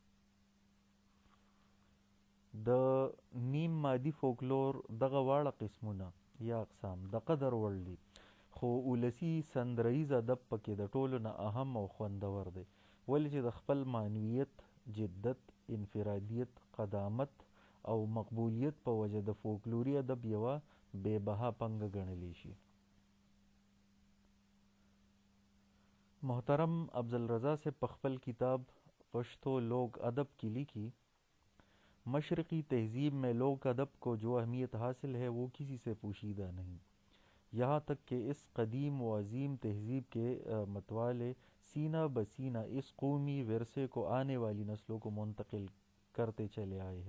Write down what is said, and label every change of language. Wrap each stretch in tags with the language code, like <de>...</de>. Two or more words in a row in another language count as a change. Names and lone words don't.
<ps>د نیم مادي فولکلور دغه واړه قسمونه یا اقسام د قدر وړ دي، خو ولسي سندریز ادب پکې د ټولو نه اهم او خوندور دی، ولې چې د خپل معنویت، جدت، انفرادیت، قدامت او مقبولیت په وجه د فولکلوري ادب یوه بې بها پنګه ګڼلی شي. محترم افضل رضا صاحب په خپل کتاب پشتو لوگ ادب کی لیکھی،</ps> <ur>مشرقی تہذیب میں لوک ادب کو جو اہمیت حاصل ہے وہ کسی سے پوشیدہ نہیں، یہاں تک کہ اس قدیم و عظیم تہذیب کے متوالے سینہ بسینہ اس قومی ورثے کو آنے والی نسلوں کو منتقل کرتے چلے آئے ہیں.</ur>